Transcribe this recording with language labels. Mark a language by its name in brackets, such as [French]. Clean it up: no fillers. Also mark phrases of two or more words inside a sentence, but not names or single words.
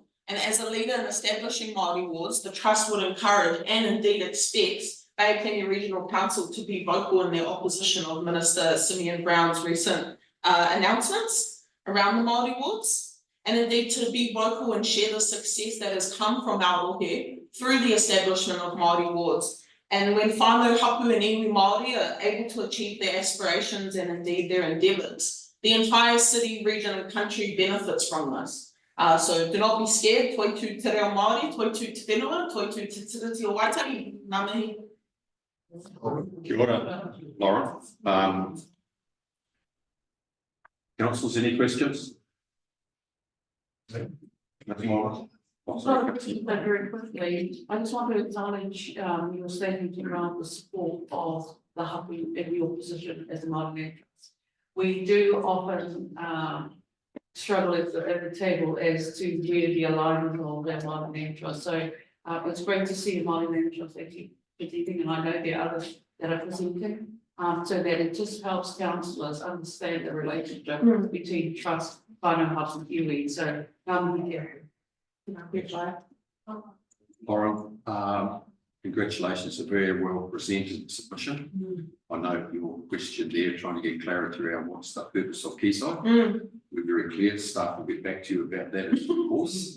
[English] And as a leader in establishing Māori wards, the Trust would encourage and indeed expects Bay Regional Council to be vocal in their opposition of Minister Simeon Brown's recent announcements around the Māori wards, and indeed to be vocal and share the success that has come from our rohe through the establishment of Māori wards. And when [Māori] whānau, hapu [English] and [Māori] iwi Māori [English] are able to achieve their aspirations and indeed their endeavours, the entire city, region and country benefits from this. So do not be scared, [Māori] toi tū te reo Māori, toi tū te whenua, toi tū te tiriti o Waitangi, ngā mihi. Kia ora, [English] Lauren. Councillors, any questions? Nothing more? Oh, sorry. Very quickly, I just want to acknowledge your statement around the support of the hapu in your position as a Māori entrance. We do often struggle at the table as to where the alignment of that Māori entrance. So it's great to see a Māori entrance actually presenting, and I know there are others that are presenting, so that it just helps councillors understand the relationship between trust, [Māori] whānau, hapu, and iwi. [English] So Lauren, congratulations, a very well presented submission. I know your question there, trying to get clarity around what's the purpose of Quayside. We're very clear, staff will get back to you about that, of course.